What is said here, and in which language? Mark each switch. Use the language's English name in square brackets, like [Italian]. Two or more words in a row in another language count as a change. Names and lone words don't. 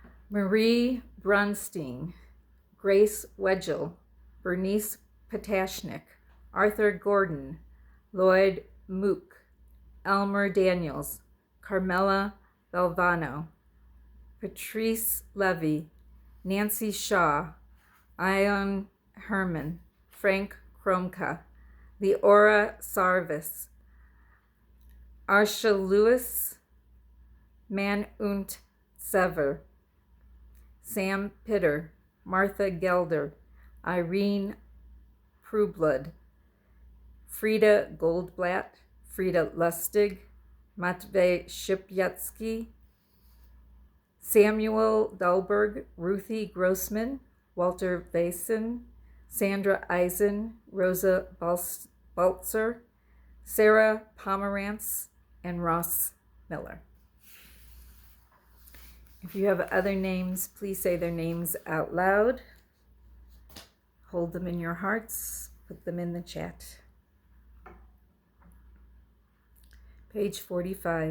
[English] Marie Brunstein, Grace Wedgell, Bernice Patashnik, Arthur Gordon, Lloyd Mook, Elmer Daniels, Carmela Belvano, Patrice Levy, Nancy Shaw, Ion Herman, Frank Kromka, Leora Sarvis, Arsha Lewis, Man und Sever, Sam Pitter, Martha Gelder, Irene Prublood, Frida Goldblatt, Frida Lustig, Matvey Shipyatsky, Samuel Dahlberg, Ruthie Grossman, Walter Vason, Sandra Eisen, Rosa Baltzer, Sarah Pomerantz, and Ross Miller. If you have other names, please say their names out loud. Hold them in your hearts. Put them in the chat. Page 45.